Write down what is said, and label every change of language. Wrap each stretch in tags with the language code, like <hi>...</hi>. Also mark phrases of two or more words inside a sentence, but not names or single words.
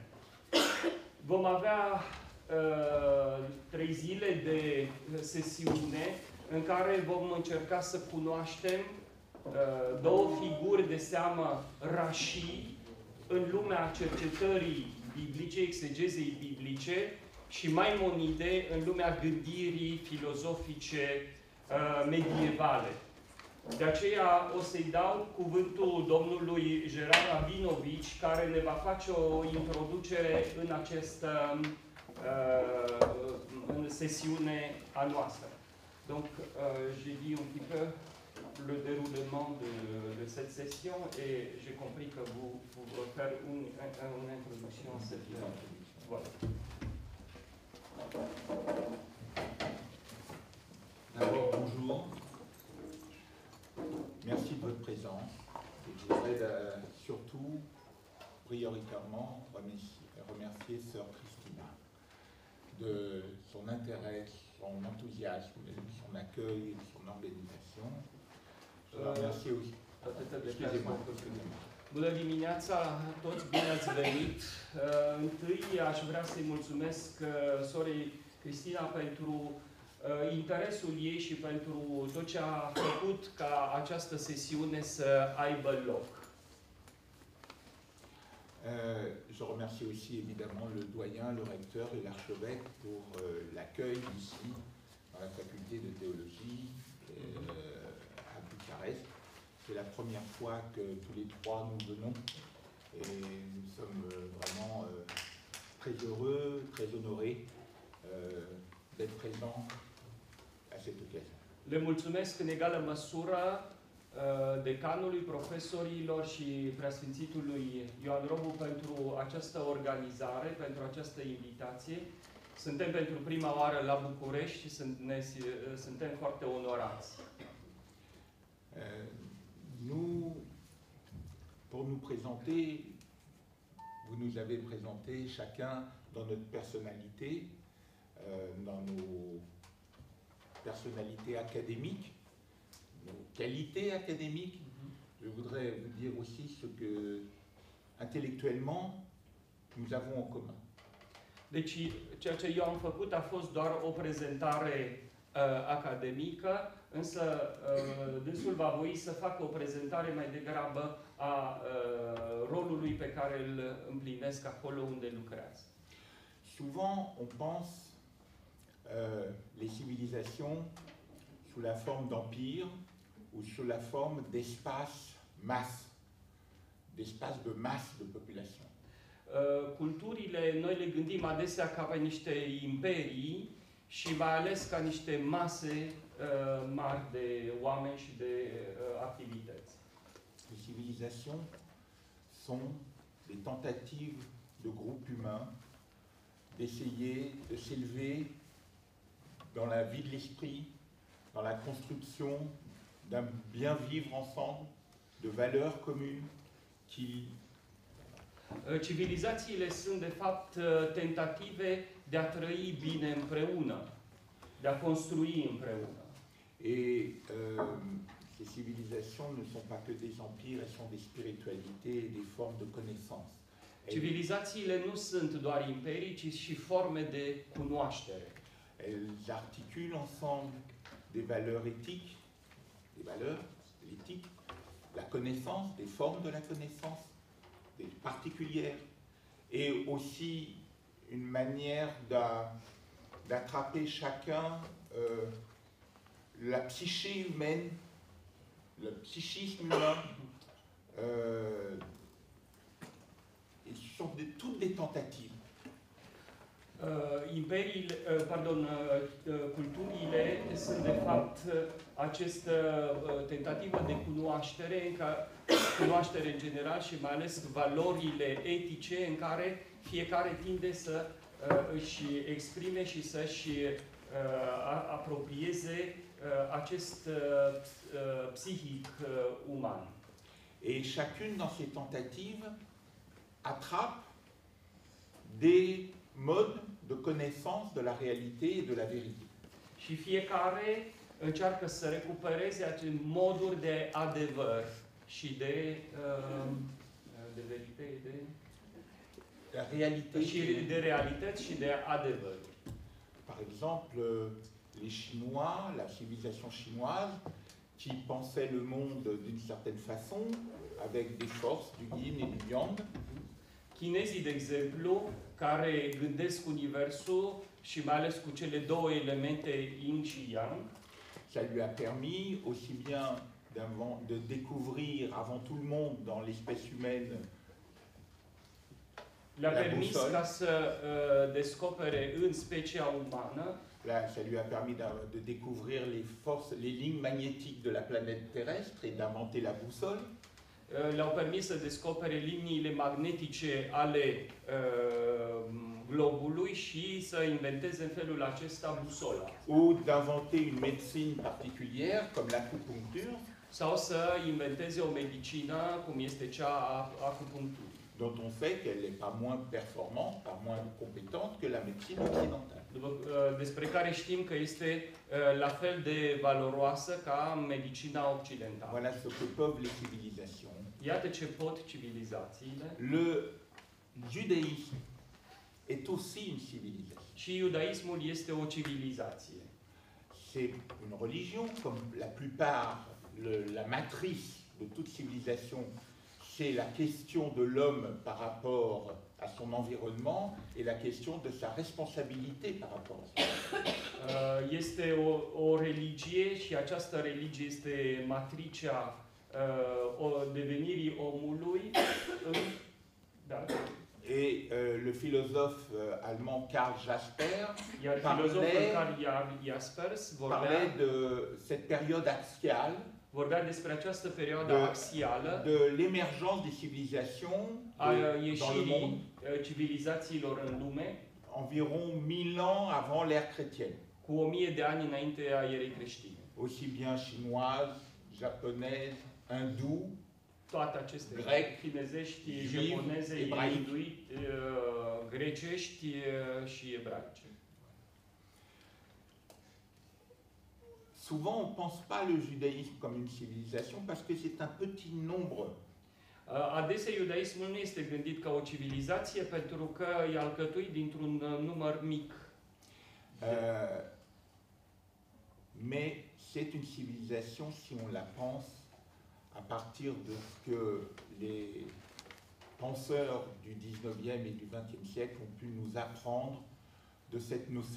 <ro>Vom avea 3 zile de sesiune în care vom încerca să cunoaștem două figuri de seamă rașii în lumea cercetării biblice, exegezei biblice, și Maimonide în lumea gândirii filozofice medievale. De aceea o să-i dau cuvântul domnului Gerard Rabinovici, care ne va face o introducere în această în sesiune a noastră.</ro> <fr>Donc, j'ai dit un petit peu le déroulement de cette session et j'ai compris que vous pouvez faire une introduction à cette introduction. Voilà. D'abord, bonjour. Merci de votre présence. Et je voudrais surtout, prioritairement, remercier Sœur Christina de son intérêt, son enthousiasme, son accueil, son organisation. Je la remercie aussi. Excusez-moi.</fr> <ro>Bună dimineața, toți bine ați venit. Întâi aș vrea să-i mulțumesc sorei Cristina pentru interesul ei și pentru tot ce a făcut ca această sesiune să aibă loc.</ro> <fr>Je remercie aussi évidemment le doyen, le recteur et l'archevêque pour l'accueil ici, dans la faculté de théologie à Bucarest. C'est la première fois que tous les trois nous venons et nous sommes vraiment très heureux, très honorés d'être présents à cette occasion.</fr> <ro>Le mulțumesc în egală măsură decanului, profesorilor și preasfințitului Ioan Robu pentru această organizare, pentru această invitație. Suntem pentru prima oară la București și suntem foarte onorați.</ro> <fr>Nous, pour nous présenter, vous nous avez présenté chacun dans notre personnalité, dans nos personnalités académiques, nos qualités académiques. Je voudrais vous dire aussi ce que, intellectuellement, nous avons en commun.</fr> <ro>Deci, ceea ce eu am făcut a fost doar o prezentare academică, însă dânsul va voi să facă o prezentare mai degrabă a rolului pe care îl împlinesc acolo unde lucrează.</ro> <fr>Souvent, on pense les civilisations sous la forme d'empire ou sous la forme d'espace-masse, d'espace de masse de population.</fr> <ro>Culturile, noi le gândim adesea ca pe niște imperii și mai ales ca niște mase mari de oameni și de activități.</ro> <fr>Les civilisations sont des tentatives de groupes humains d'essayer de s'élever dans la vie de l'esprit, dans la construction d'un bien vivre ensemble, de valeurs communes qui...</fr> <ro>Civilizațiile sunt, de fapt, tentative de a trăi bine împreună, de a construi împreună.</ro> <fr>Et ces civilisations ne sont pas que des empires, elles sont des spiritualités et des formes de connaissance.</fr> <ro>Civilizațiile nu sunt doar imperii, ci și forme de cunoaștere.</ro> <fr>Elles articulent ensemble des valeurs éthiques, l'éthique, la connaissance, des formes de la connaissance, des particulières, et aussi une manière d'attraper chacun la psyché humaine, le psychisme humain. Et ce sont toutes des tentatives.</fr> <ro>Culturile sunt de fapt această tentativă de cunoaștere în general și mai ales valorile etice în care fiecare tinde să își exprime și să-și apropieze acest psihic uman.</ro> <fr>Et chacune dans ces tentatives attrape des modes de connaissance de la réalité et de la vérité.</fr> <ro>Și fiecare încearcă să recupereze acele moduri de adevăr și de veritate,</ro> <fr>La réalité</fr> <ro>și de realități și de adevăr.</ro> <fr>Par exemple, les Chinois, la civilisation chinoise, qui pensait le monde d'une certaine façon, avec des forces, du yin et du yang.</fr> <ro>Chinezii, de exemplu, care gândesc universul și mai ales cu cele două elemente yin și yang,</ro> <fr>Ça lui a permis aussi bien de découvrir avant tout le monde dans l'espèce humaine</fr> <ro>le-a permis ca să descopere în specia umană.</ro> <fr>Là, ça lui a permis de découvrir les forces, les lignes magnétiques de la planète terrestre et d'inventer la boussole.</fr> <ro>Le-au permis să descopere liniile magnetice ale globului și să inventeze în felul acesta busola.</ro> <fr>Ou d'inventer une médecine particulière comme l'acupuncture.</fr> <ro>Sau să inventeze o medicină cum este cea a acupuncturii.</ro> <fr>Dont on sait qu'elle n'est pas moins performante, pas moins compétente que la médecine occidentale.</fr> <ro>Despre care știm că este la fel de valoroasă ca medicina occidentală.</ro> <fr>Voilà ce que peuvent les civilisations.</fr> <ro>Iată ce pot civilizațiile.</ro> <fr>Le judaïsme est aussi une civilisation.</fr> <ro>Și iudaismul este o civilizație.</ro> <fr>C'est une religion, comme la plupart, la matrice de toute civilisation, c'est la question de l'homme par rapport à son environnement et la question de sa responsabilité par rapport à ça.</fr> <ro>Este o religie și această religie este matricea devenirii omului.</ro> <fr>Et le philosophe allemand Karl Jaspers parlait de cette période axiale,</fr> <ro>vorbea despre această perioadă axială</ro> <fr>de l'émergence des civilisations dans le monde,</fr> <ro>civilizațiilor în lume,</ro> <fr>environ 1000 ans avant l'ère chrétienne.</fr> <ro>Cu 1000 de ani înainte a erei creștine.</ro> <fr>Aussi bien chinoise, japonaise, hindoue,</fr> <ro>toate aceste chinezești, japoneze, inuit, grecești și ebraice.</ro> <fr>Souvent, on ne pense pas le judaïsme comme une civilisation parce que c'est un petit nombre.</fr> <ro>Adesea iudaismul nu este gândit ca o civilizație pentru că e alcătuit dintr-un număr mic.</ro> <fr>Mais c'est une civilisation si on la pense à partir de ce que les penseurs du 19e et du 20e siècle ont pu nous apprendre de cette notion.</fr>